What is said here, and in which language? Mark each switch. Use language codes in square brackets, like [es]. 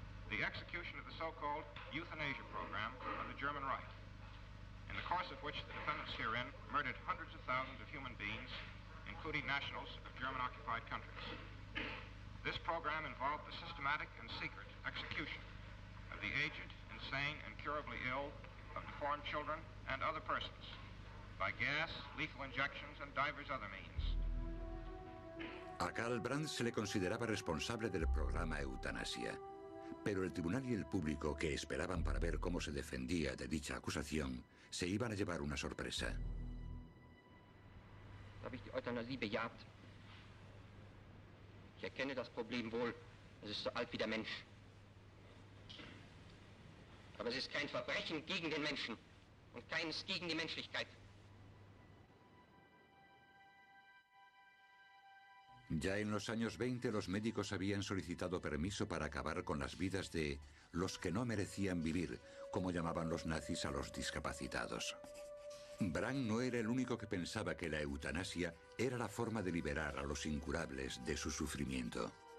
[en] the execution of the so-called euthanasia program of the German Reich, in the course of which the defendants herein murdered hundreds of thousands of human beings, including nationals of German-occupied countries. This program involved the systematic and secret execution of the aged, insane, incurably ill, of deformed children and other persons, by gas, lethal injections, and divers other means. [es] A Karl Brandt se le consideraba responsable del programa Eutanasia, pero el tribunal y el público que esperaban para ver cómo se defendía de dicha acusación se iban a llevar una sorpresa. [de] Habe ich die Euthanasie bejaht. Ich erkenne das Problem wohl. Es ist so alt wie der Mensch. Aber es ist kein Verbrechen gegen den Menschen und keines gegen die Menschlichkeit. [es] Ya en los años 20 los médicos habían solicitado permiso para acabar con las vidas de los que no merecían vivir, como llamaban los nazis a los discapacitados. Brandt no era el único que pensaba que la eutanasia era la forma de liberar a los incurables de su sufrimiento.